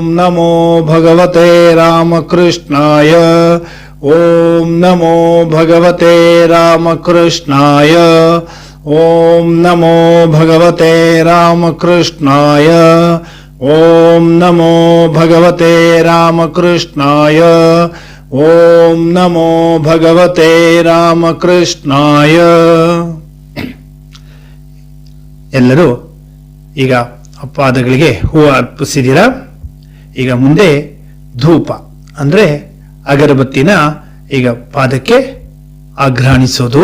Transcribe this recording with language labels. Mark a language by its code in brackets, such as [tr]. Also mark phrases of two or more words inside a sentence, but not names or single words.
[sa] ನಮೋ ಭಗವತೆ ರಾಮಕೃಷ್ಣಾಯ, ಓಂ ನಮೋ ಭಗವತೆ ರಾಮಕೃಷ್ಣಾಯ, ಓಂ ನಮೋ ಭಗವತೆ ರಾಮಕೃಷ್ಣಾಯ, ಓಂ ನಮೋ ಭಗವತೆ ರಾಮಕೃಷ್ಣಾಯ, ಓಂ ನಮೋ ಭಗವತೆ ರಾಮಕೃಷ್ಣಾಯ. [kn] ಎಲ್ಲರೂ ಈಗ ಪಾದಗಳಿಗೆ ಹೂವು ಅರ್ಪಿಸಿದ್ದೀರಾ. ಈಗ ಮುಂದೆ ಧೂಪ ಅಂದ್ರೆ ಅಗರಬತ್ತಿನ ಈಗ ಪಾದಕ್ಕೆ ಆಘ್ರಾಣಿಸೋದು.